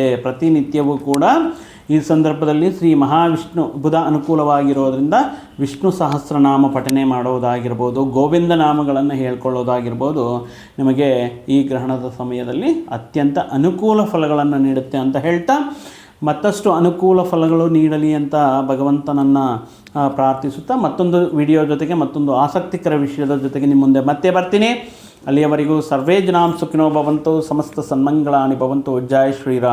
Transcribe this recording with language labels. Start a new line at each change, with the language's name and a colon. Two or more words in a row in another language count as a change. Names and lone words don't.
Kannada: ಪ್ರತಿನಿತ್ಯವೂ ಕೂಡ ಈ ಸಂದರ್ಭದಲ್ಲಿ ಶ್ರೀ ಮಹಾವಿಷ್ಣು ಬುಧ ಅನುಕೂಲವಾಗಿರೋದರಿಂದ ವಿಷ್ಣು ಸಹಸ್ರನಾಮ ಪಠನೆ ಮಾಡೋದಾಗಿರ್ಬೋದು, ಗೋವಿಂದ ನಾಮಗಳನ್ನು ಹೇಳ್ಕೊಳ್ಳೋದಾಗಿರ್ಬೋದು ನಿಮಗೆ ಈ ಗ್ರಹಣದ ಸಮಯದಲ್ಲಿ ಅತ್ಯಂತ ಅನುಕೂಲ ಫಲಗಳನ್ನು ನೀಡುತ್ತೆ ಅಂತ ಹೇಳ್ತಾ, ಮತ್ತಷ್ಟು ಅನುಕೂಲ ಫಲಗಳು ನೀಡಲಿ ಅಂತ ಭಗವಂತನನ್ನು ಪ್ರಾರ್ಥಿಸುತ್ತಾ ಮತ್ತೊಂದು ವಿಡಿಯೋ ಜೊತೆಗೆ ಮತ್ತೊಂದು ಆಸಕ್ತಿಕರ ವಿಷಯದ ಜೊತೆಗೆ ನಿಮ್ಮ ಮುಂದೆ ಮತ್ತೆ ಬರ್ತೀನಿ.
Sanskrit: ಅಲ್ಲಿಯವರೆಗೂ ಸರ್ವೇ ಜನಾಂ ಸುಖಿನೋ ಭವಂತು, ಸಮಸ್ತ ಸನ್ಮಂಗಳಾನಿ ಭವಂತು.
Hindi: ಜೈ ಶ್ರೀರಾಮ್.